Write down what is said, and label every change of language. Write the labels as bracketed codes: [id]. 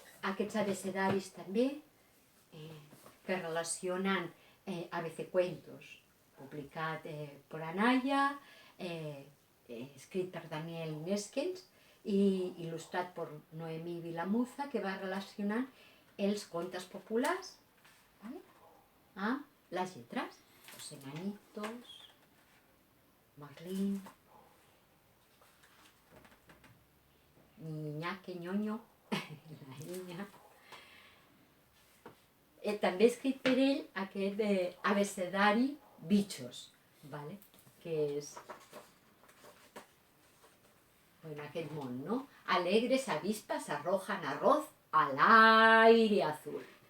[ca] Aquests abecedaris també que relacionen Abececuentos, publicat per Anaya, escrit per Daniel Neskens i il·lustrat per Noemí Vilamuza, que va relacionant els contes populars amb les lletres. [es] Los enanitos, Merlín, Niña, que ñoño, la niña. [ca] També escrit per ell aquest abecedari Bichos, que és aquest món, no? [es] Alegres avispas arrojan arroz al aire azul.